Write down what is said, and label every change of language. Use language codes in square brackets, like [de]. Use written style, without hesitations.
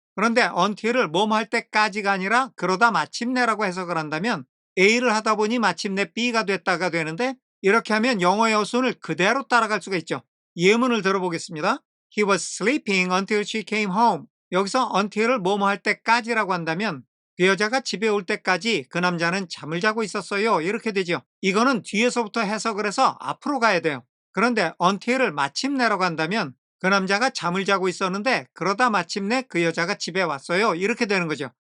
[ko] 그런데 until을 뭐뭐 할 때까지가 아니라 그러다 마침내라고 해석을 한다면 A를 하다 보니 마침내 B가 됐다가 되는데 이렇게 하면 영어의 어순을 그대로 따라갈 수가 있죠. 예문을 들어보겠습니다. [en] He was sleeping until she came home. [ko] 여기서 until을 뭐뭐 할 때까지라고 한다면 그 여자가 집에 올 때까지 그 남자는 잠을 자고 있었어요. 이렇게 되죠. 이거는 뒤에서부터 해석을 해서 앞으로 가야 돼요. 그런데 until을 마침내라고 한다면 그 남자가 잠을 자고 있었는데 그러다 마침내 그 여자가 집에 왔어요. 이렇게 되는 거죠.